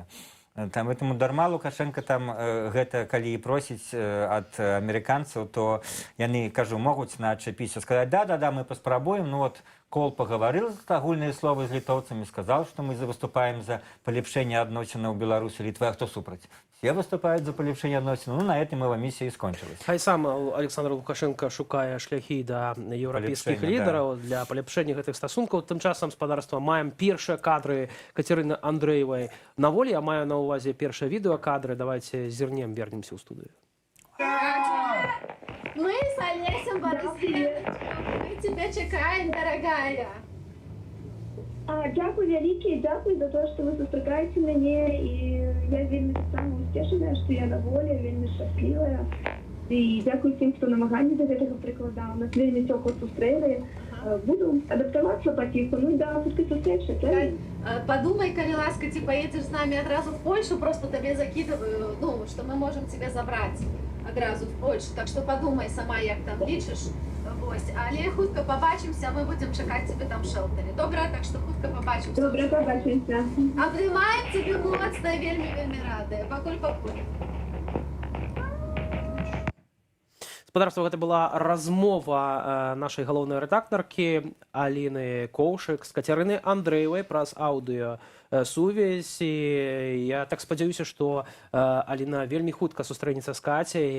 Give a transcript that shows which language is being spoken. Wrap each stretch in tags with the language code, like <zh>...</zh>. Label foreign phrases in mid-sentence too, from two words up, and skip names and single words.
<be>Таму дарма Лукашенко там гэта, калі і просіць ад амерыканцаў, то яны, кажу, могуць на адчапіся, сказаць, да, мы паспрабуем, Кол пагаварыў агульныя словы з літоўцамі, сказаў, што мы выступаем за палепшэнне адносінаў Беларусі і Літвы, а хто супраць? Все выступаюць за палепшэнне адносінаў.</be> <ru>На этом его</ru> <be>місія і скончылась. Хай сам Александр Лукашенко шукае шляхі да еўрапейскіх лідараў для палепшэння гэтых стасункаў. Тым часам, спадарства, маем першыя кадры Кацярыны Андрэевай на волі. Я маю на ўвазе першыя відэакадры. Давайте зірнем, вернемся ў студыю.</be> <ru>Мы с Олесем Борисовичем, мы тебя чекаем, дорогая.</ru> <uk>Дякую велике, дякую</uk> <ru>за то, что вы сустракаете меня, и я вельми сама утешена, что я на воле, вельми счастливая.</ru> <uk>І дякую всім, хто намагання до цього прикладав. Нас вельми цього зустріли. Буду адаптуватися потихо, ну да, хутка зустрічі. Подумай, коли ласка,</uk> <ru>ты поедешь с нами одразу в Польшу, просто тебе закидываю, ну, что мы можем тебя забрать одразу в Польшу. Так что подумай сама,</ru> <uk>як там лічиш. Ось, але хутка побачимося, ми будемо чекати тебе там в шелтері. Добре? Так що хутка побачимося. Добре, побачимося. Обнімаємо тебе моцно, вельми рада. Пакуль.</uk> <be>Спадарства, гэта была размова нашай галоўнай рэдактаркі Аліны Коўшык з Кацярыны Андрэевай праз аўдыёсувязь. Я так спадзяюся, што Аліна вельмі хутка сустрэнецца з Кацяй.</be>